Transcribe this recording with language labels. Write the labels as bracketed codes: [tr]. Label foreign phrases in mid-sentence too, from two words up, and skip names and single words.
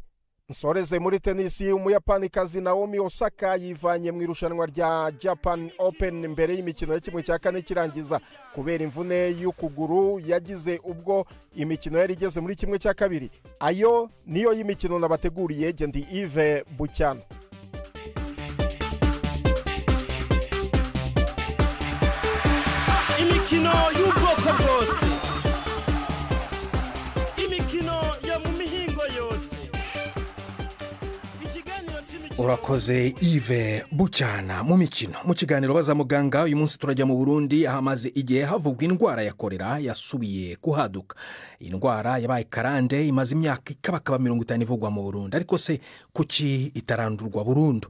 [rw] Nsoreze muri tenisi, umuyapanikazi Naomi Osaka yivanye mu irushanwa rya Japan Open mbere y'imikino ya 1/4 kirangiza kubera imvune y'ukuguru yagize ubwo imikino yari igeze muri 1/2. Ayo niyo y'imikino nabateguriye. Ndi Yves Bucyana. Imikino y'ubwoko bwose, imikino yo mu mihingo yose. Urakoze Yves Bucyana mu mikino. Mu kiganiro baza muganga uyu munsi turajya mu Burundi, ahamaze igihe havugwa indwara ya kolera yasubiye kuhaduka. Indwara yabaye karande imaze imyaka ikabakaba 50 ivugwa mu Burundi, ariko se kuki itarandurwa burundu?